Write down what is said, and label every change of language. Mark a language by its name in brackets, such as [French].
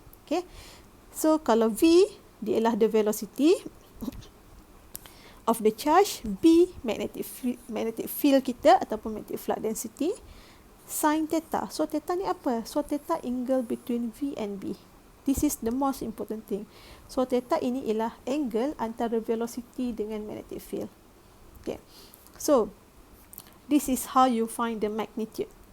[English] Okay, so [Malay] kalau V, dia ialah [English] the velocity of the charge, B magnetic field [Malay] kita ataupun [English] magnetic flux density, sin theta. So theta [Malay] ni apa? [English] So theta angle between V and B. This is the most important thing. [Malay] So theta ini ialah angle antara velocity dengan magnetic field. [English] Okay. So this is how you find the magnitude.